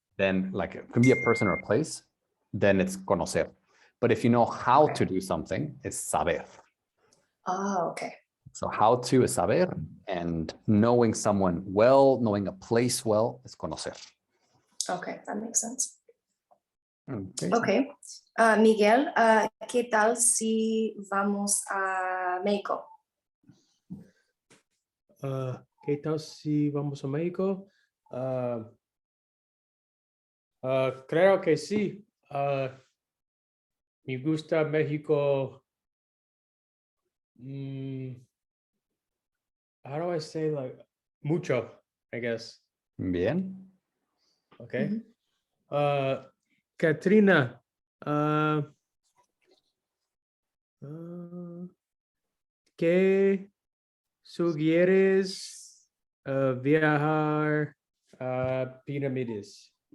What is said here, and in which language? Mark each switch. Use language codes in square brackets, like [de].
[en] then like it can be a person or a place, then it's conocer. But if you know how to do something, it's saber. Oh, okay. So how to is saber, and knowing someone well, knowing a place well, is conocer. Okay, that makes sense. Okay. Okay. [es] Miguel, ¿qué tal si vamos a México? ¿Qué tal si vamos a México? Creo que sí. Me gusta México. [en] How do I say like mucho, I guess. [es] Bien. [en] Okay. [es] Katrina, ¿qué sugieres viajar a pirámides?